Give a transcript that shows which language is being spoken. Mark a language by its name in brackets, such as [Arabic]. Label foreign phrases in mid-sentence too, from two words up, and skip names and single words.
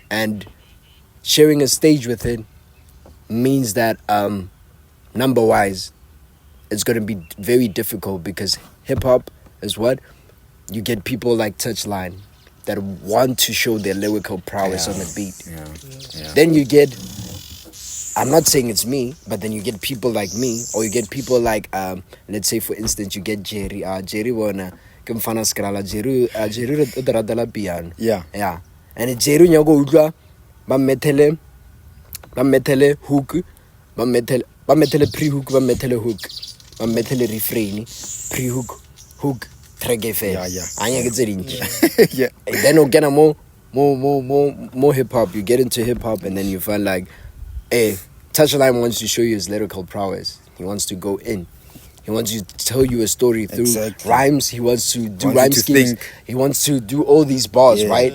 [English] And sharing a stage with it means that number wise it's going to be very difficult because hip hop is what you get people like Touchline that want to show their lyrical prowess on the beat. Yeah. Then you get, I'm not saying it's me, but then you get people like me, or you get people like let's say for instance you get Jerry [Tswana] Wana ke mfana skrala Jerry o dira piano. [English] Yeah. [Tswana] And Jerry nyago utlwa ba methele hook, ba methele pre-hook, ba methele hook, ba methele [English] refrain, pre-hook, [Tswana] track fela. [English] Yeah. [Tswana] Anya ke tse dintsi. [English] Yeah. And then you get a more hip hop. You get into hip hop, and then you find like, hey, Touchline wants to show you his lyrical prowess. He wants to go in. He wants to tell you a story through rhymes. He wants to do rhyme schemes. He wants to do all these bars, right?